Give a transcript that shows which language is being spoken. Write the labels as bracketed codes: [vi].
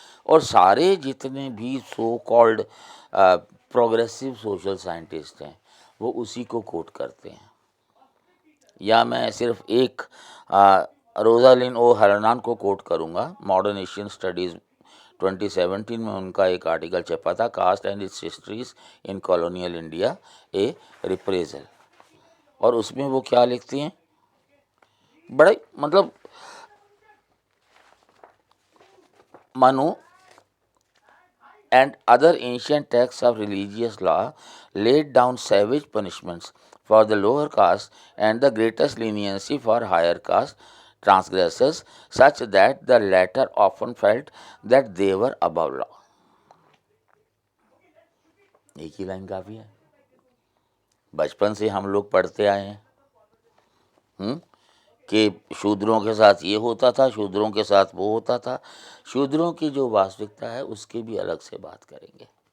[hi] और सारे जितने भी so called progressive social scientist हैं वो उसी को कोट करते हैं। या मैं सिर्फ एक रोजालिन ओ हरनान को कोट करूँगा। मॉडर्न एशियन स्टडीज़ 2017 में उनका एक आर्टिकल छपा था, cast and it's histories in colonial India ए रिप्रेजल। और उसमें वो क्या लिखती हैं, बड़े मतलब [en] Manu and other ancient texts of religious law laid down savage punishments for the lower caste and the greatest leniency for higher caste transgressors, such that the latter often felt that they were above law. [hi] एक ही line काफी है। बचपन से हम लोग पढ़ते आए हैं कि शूद्रों के साथ ये होता था, शूद्रों के साथ वो होता था। शूद्रों की जो वास्तविकता है उसकी भी अलग से बात करेंगे।